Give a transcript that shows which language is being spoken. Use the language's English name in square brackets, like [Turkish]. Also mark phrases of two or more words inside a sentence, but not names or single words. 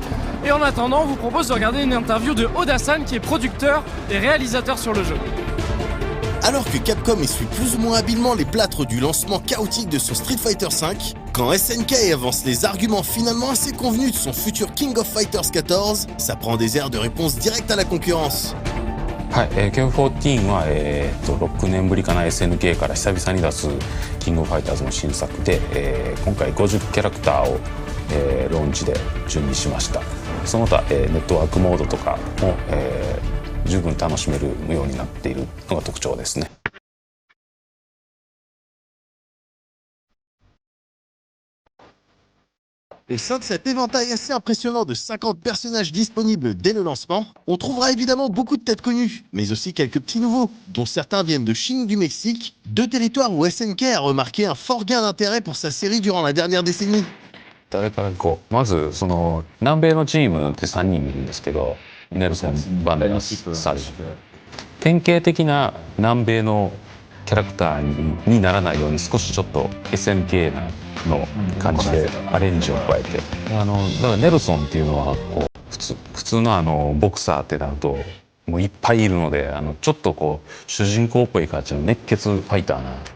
[French] Et en attendant, on vous propose de regarder une interview de Oda-san, qui est producteur et réalisateur sur le jeu. Alors que Capcom essuie plus ou moins habilement les plâtres du lancement chaotique de son Street Fighter V, quand SNK avance les arguments finalement assez convenus de son futur King of Fighters 14, ça prend des airs de réponse directe à la concurrence. [Japanese] はい、KF14 は、6年ぶりかな SNK から久々に出すキングオブファイターズの新作で、今回50キャラクターを、ローンチで準備しました。その他、ネットワークモードとかも、十分楽しめるようになっているのが特徴ですね。 [French] Au sein de cet éventail assez impressionnant de 50 personnages disponibles dès le lancement, on trouvera évidemment beaucoup de têtes connues, mais aussi quelques petits nouveaux, dont certains viennent de Chine, du Mexique, deux territoires où SNK a remarqué un fort gain d'intérêt pour sa série durant la dernière décennie. [Japanese] 誰からこうまずその南米のチームって3人いるんですけど、ネルソン、バンデラス、サルジ。典型的な南米のキャラクターにならないように少しちょっと SNK の感じでアレンジを加えてだからネルソンっていうのはこう普通のボクサーってなるともういっぱいいるのでちょっとこう主人公っぽい感じの熱血ファイターな